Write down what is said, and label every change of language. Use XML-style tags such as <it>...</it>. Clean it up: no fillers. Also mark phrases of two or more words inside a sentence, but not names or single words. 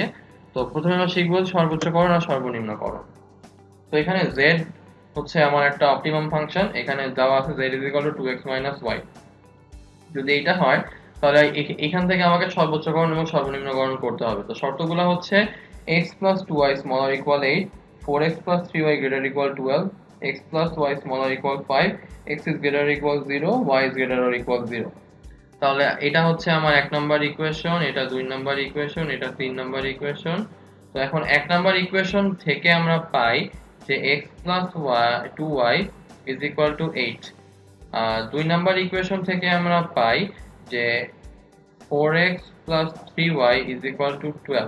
<bn>তো প্রথমে আমরা শিখবো সর্বোচ্চকরণ আর সর্বনিম্নকরণ। তো এখানে z হচ্ছে আমার একটা</bn> <en>optimum function,</en> <bn>এখানে দেওয়া আছে z = 2x - y। যদি এটা হয় তাহলে এখান থেকে আমাকে সর্বোচ্চকরণ এবং সর্বনিম্নকরণ করতে হবে। তো শর্তগুলো হচ্ছে x + 2y = 8, 4x + 3y > 12, x + y = 5,</bn> <en>x is greater or equal 0, y is greater or equal 0।</en> <bn>তাহলে এটা হচ্ছে আমার 1</bn> <en>number equation,</en> <bn>এটা 2</bn> <en>number equation,</en> <bn>এটা 3</bn> <en>number equation.</en> <bn>তো এখন 1</bn> <en>number equation</en> <bn>থেকে আমরা পাই যে x + 2y = 8। 2</bn> <en>number equation</en> <bn>থেকে আমরা পাই যে 4x + 3y = 12।</bn>